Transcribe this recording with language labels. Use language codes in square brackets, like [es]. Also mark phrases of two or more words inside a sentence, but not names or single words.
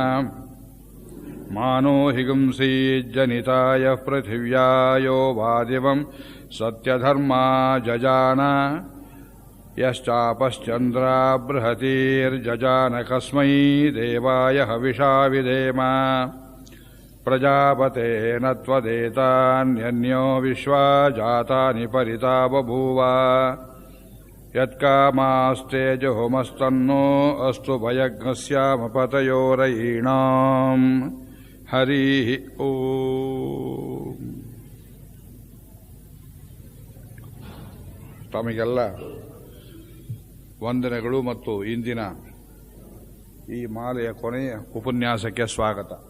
[sa] ಮಾನೋ ಹಿಗುಂಸೀಜ್ಜನಿತಾಯ ಪೃಥಿವ್ಯಾ ಯೋ ವಾದಿವಂ ಸತ್ಯಧರ್ಮಾ ಜಜಾನ ಯಶ್ಚಾಪಶ್ಚಂದ್ರ ಬೃಹತೀರ್ಜಜಾನ ಕಸ್ಮೈ ದೇವಾಯ ಹವಿಷಾ ವಿಧೇಮ ಪ್ರಜಾಪತೇನ ತ್ವದೇತಾನ್ಯನ್ಯೋ ವಿಶ್ವಾ ಜಾತಾನಿ ಪರಿತಾ ಬಭೂವ ಯತ್ಕಾಮಾಸ್ತೇಜೋಮಸ್ತನ್ನೋ ಅಸ್ತು ಭಯಜ್ಞಸ್ಯಾಮಪತಯೋರಯೀಣಾಂ ಹರಿ ಓಂ. [kn] ತಮಗೆಲ್ಲ ವಂದನೆಗಳು ಮತ್ತು ಇಂದಿನ ಈ ಮಾಲೆಯ ಕೊನೆಯ ಉಪನ್ಯಾಸಕ್ಕೆ ಸ್ವಾಗತ.